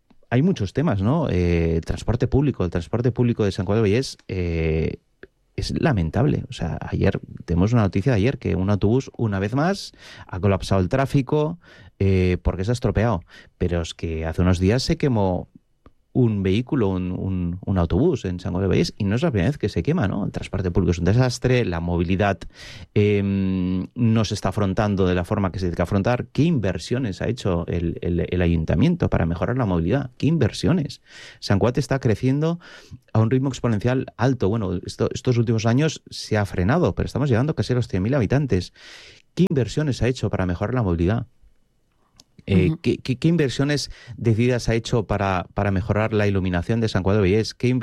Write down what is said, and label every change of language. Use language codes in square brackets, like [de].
[es] Hay muchos temas, ¿no? Transporte público. El transporte público de San Juan del Vallés es lamentable. O sea, ayer, tenemos una noticia de ayer, que un autobús, una vez más, ha colapsado el tráfico porque se ha estropeado. Pero es que hace unos días se quemó un vehículo, un autobús [ca] en Sant Cugat del Vallès, i no és la primera vegada [es] que se quema, [ca] no? El transport públic és un desastre, la mobilitat no s'està afrontant de la forma que s'ha de afrontar. Què inversions [es] ha hecho el ayuntamiento para mejorar la movilidad? ¿Qué inversiones? Sant Cugat está creciendo a un ritmo exponencial alto. Bueno, estos últimos años se ha frenado, pero estamos llegando casi a los 100.000 habitantes. ¿Qué inversiones ha hecho para mejorar la movilidad? ¿Qué inversiones decididas ha hecho para mejorar la iluminación de Sant Cugat del Vallès?